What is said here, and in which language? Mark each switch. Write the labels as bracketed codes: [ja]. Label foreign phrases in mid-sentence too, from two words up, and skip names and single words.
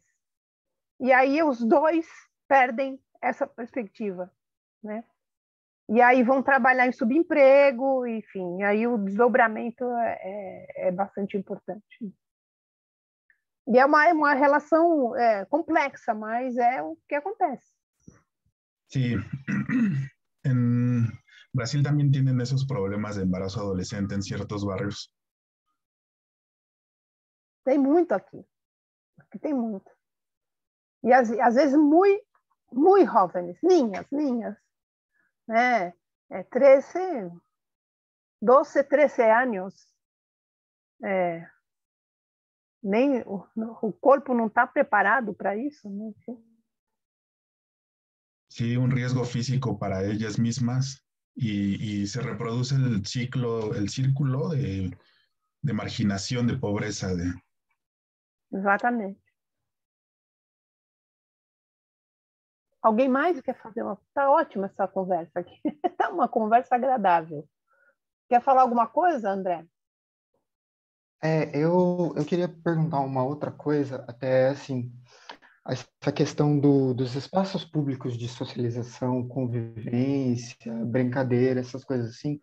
[pt] E aí os dois perdem essa perspectiva, né? E aí vão trabalhar em subemprego, enfim, aí o desdobramento é bastante importante. E é uma relação complexa, mas é o que acontece. [es] Sí, en Brasil también tienen esos problemas de embarazo adolescente en ciertos barrios. [pt] Tem muito aqui. Aqui tem muito. E às vezes muito, muito jovens, niñas, né? 13, 12, 13 anos. Nem o corpo não está preparado para isso, né? [es] Sí, un riesgo físico para ellas mismas y se reproduce el círculo de marginación, de pobreza. [pt] Exatamente. Alguém mais quer fazer uma... Está ótima essa conversa aqui. Está uma conversa agradável. Quer falar alguma coisa, André? Eu queria perguntar uma outra coisa, até assim, essa questão dos espaços públicos de socialização, convivência, brincadeira, essas coisas assim.